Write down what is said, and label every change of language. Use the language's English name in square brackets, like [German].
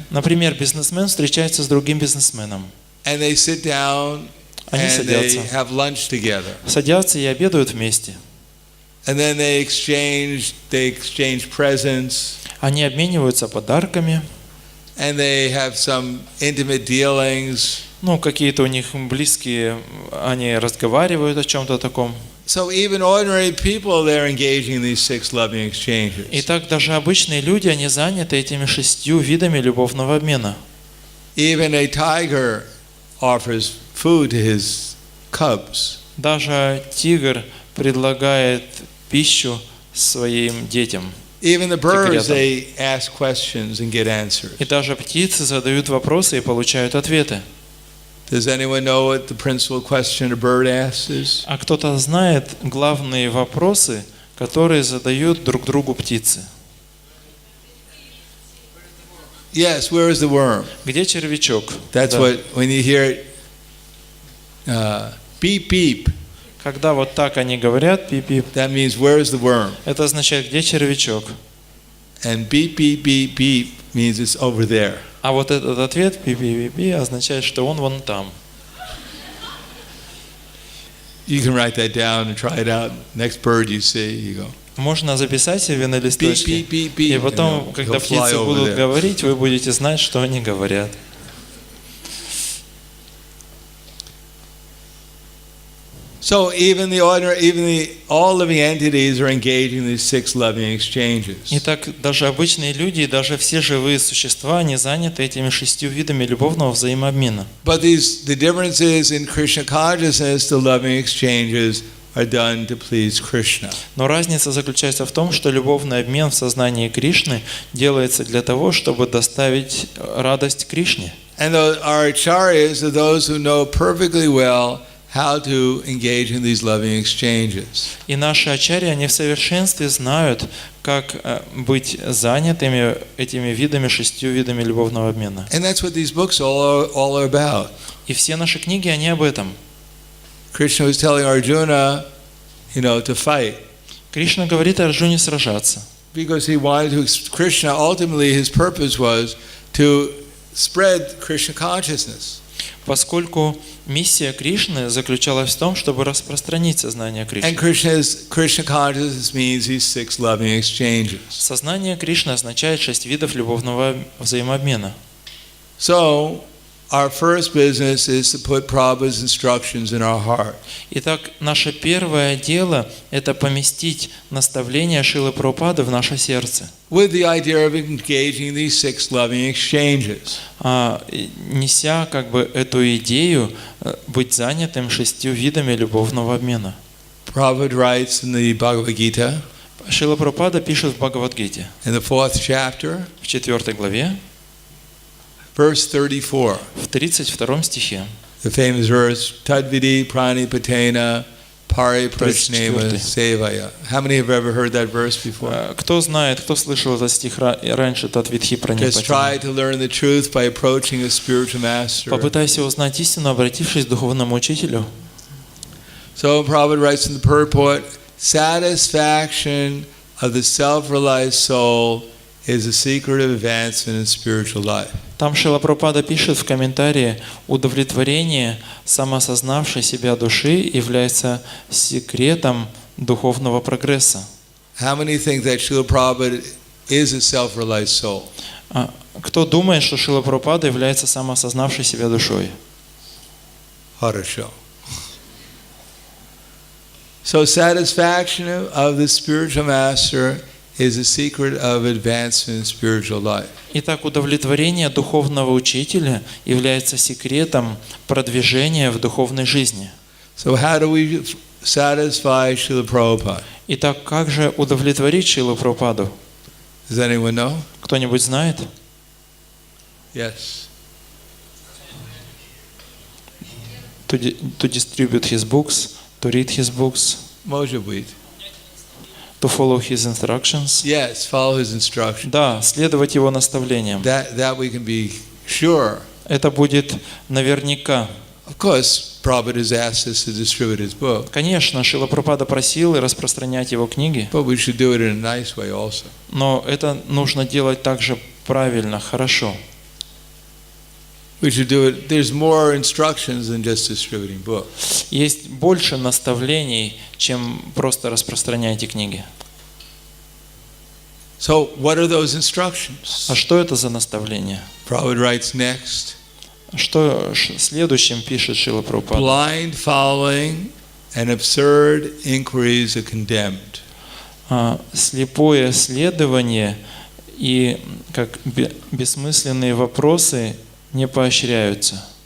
[Russian] Например, бизнесмен встречается с другим бизнесменом. [English] and they sit down [Russian] Они [English] and they [Russian] садятся. [English] have lunch together. [Russian] Садятся и обедают вместе. [English] And then they exchange presents, [Russian] Они обмениваются подарками. [English] and they have some intimate dealings. [Russian] Какие-то у них близкие, они разговаривают о чем-то таком. [English] So even ordinary people, they're engaging in these 6 loving [Russian] И [English] exchanges. [Russian] так даже обычные люди, они заняты этими 6 видами любовного обмена. [English] Even a tiger offers food to his cubs. [Russian] Даже тигр предлагает пищу своим детям. [English] Even the birds, [Russian] Тигрятам. [English] they ask questions and get answers. [Russian] И даже птицы задают вопросы и получают ответы. [English] Does anyone know what the principal question a bird asks is? [Russian] А кто-то знает главные вопросы, которые задают друг другу птицы? [English] Yes, where is the worm? [Russian] Где червячок? [English] That's [Russian] Да. [English] what, when you hear beep, beep, [Russian] Когда вот так они говорят, пип-пип, [English] that means where is the worm? [Russian] это означает, где червячок. [English] And beep, beep, beep, beep means it's over there. [Russian] А вот этот ответ, пип-пип-пип, означает, что он вон там. [English] You can write that down and try it out. Next bird you see, you go, [Russian] Можно записать себе на листочке. [English] beep, beep, beep, beep. [Russian] И потом, [English] and [Russian] когда [English] he'll fly [Russian] птицы [English] over [Russian] будут [English] there. [Russian] говорить, вы будете знать, что они говорят. [English] So even all living entities are engaged in these 6 loving exchanges. [Russian] Итак, даже обычные люди и даже все живые существа, они заняты этими 6 видами любовного взаимообмена. [English] But the differences in Krishna consciousness, the loving exchanges are done to please Krishna. [Russian] Но разница заключается в том, что любовный обмен в сознании Кришны делается для того, чтобы доставить радость Кришне. [English] And our acharyas are those who know perfectly well how to engage in these loving exchanges. [Russian] И наши ачарьи, они в совершенстве знают, как быть занятыми этими видами, 6 видами любовного обмена. [English] And that's what these books all are about. [Russian] И все наши книги, они об этом. [English] Krishna was telling Arjuna, to fight. [Russian] Кришна говорит Арджуне сражаться. [English] Because he wanted to, Krishna, ultimately his purpose was to spread Krishna consciousness. [Russian] Поскольку миссия Кришны заключалась в том, чтобы распространить сознание [English] And [Russian] Кришны. [English] Krishna consciousness means these 6 loving exchanges. [Russian] Сознание Кришны означает 6 видов любовного взаимообмена. [English] So, our first business is to put Prabhupada's instructions in our heart. [Russian] Итак, наше первое дело – это поместить наставления Шрилы Прабхупады в наше сердце, [English] With the idea of engaging these 6 loving exchanges. [Russian] неся как бы эту идею быть занятым 6 видами любовного обмена. [English] Prabhupada writes in the Bhagavad Gita, [Russian] Шрила Прабхупада пишет в Бхагавад-гите, [English] in the 4th chapter, [Russian] в 4 главе, [English] verse 34, [Russian] в 32 стихе, [English] the famous verse, [Sanskrit] Tadvidi pranipatena pari prashneva [Russian] 34. [Sanskrit] sevaya. [English] How many have ever heard that verse before? [Russian] Кто знает, кто слышал этот стих раньше, тот Витхи [English] Just [Sanskrit] Пранипати. [English] try to learn the truth by approaching a spiritual master. [Russian] Попытайся узнать истину, обратившись к духовному учителю. [English] So Prabhupada writes in the purport, satisfaction of the self-realized soul is the secret of advancement in spiritual life. [Russian] Там Шрила Прабхупада пишет в комментарии: удовлетворение самосознавшей себя души является секретом духовного прогресса. [English] How many think that Srila Prabhupada is a self-realized soul? [Russian] Кто думает, что Шрила Прабхупада является самосознавшей себя душой? Хорошо. [English] So satisfaction of the spiritual master is the secret of advancement in spiritual life. [Russian] Итак, удовлетворение духовного учителя является секретом продвижения в духовной жизни. [English] So how do we satisfy Srila Prabhupada? [Russian] Итак, как же удовлетворить Шрилу Прабхупаду? [English] Does anyone know? [Russian] Кто-нибудь знает? [English] Yes. To distribute his books, to read his books, [Russian] Может быть. [English] to follow his instructions. Yes, follow his instructions. [Russian] Да, следовать его наставлениям. [English] That we can be sure. [Russian] Это будет наверняка. [English] Of course, Prabhupada has asked us to distribute his book, [Russian] Конечно, Шрила Прабхупада просил и распространять его книги, [English] but we should do it in a nice way also. [Russian] но это нужно делать также правильно, хорошо. [English] We should do it. There's more instructions than just distributing books. [Russian] Есть больше наставлений, чем просто распространяйте книги. [English] So, what are those instructions? [Russian] А что это за наставления? [English] Prabhupada writes next. [Russian] Что следующим пишет Шрила Прабхупада? [English] Blind following and absurd inquiries are condemned. [Russian] Слепое следование и как бессмысленные вопросы не поощряются.